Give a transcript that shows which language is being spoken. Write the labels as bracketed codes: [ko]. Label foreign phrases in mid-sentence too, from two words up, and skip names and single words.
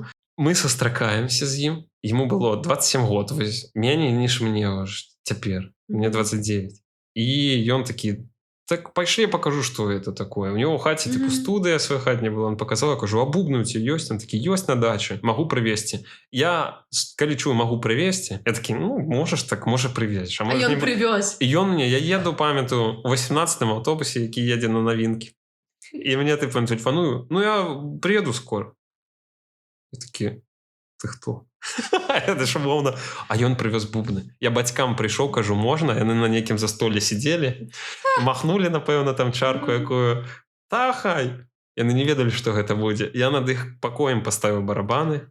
[be] Мы сустракаемся з ім, яму было 27 год, вось, меней ніж мне цяпер, мне 29. І ён такі, так пайшлі, я покажу, што это такое. [ru] У него [be] ў хаце, типу, студыя свая хатня была, [ru] он показал, [be] я кажу, а бубны [ru] у тебя [be] ёсць? Он такі, ёсць на даче, магу прывезці. Я, калі чую, магу прывезці, я такі, ну, можаш так, можа прывезеш. А ён прывез. І ён мне, я еду, памятаю, у 18-м аўтобусе, які едзе на навінкі. І мне, типу, тэлефаную, ну, [ru] я приеду скоро. [be] Я такі, ты хто? Это ж умоўна. А ён прывез бубны. Я бацькам прыйшоў, кажу, можна? Яны на нейкім застолле сидзелі, махнулі, напэўна, там чарку якую. Та хай. Яны не ведалі, што гэта будзе. Я над іх пакоем паставіў барабаны.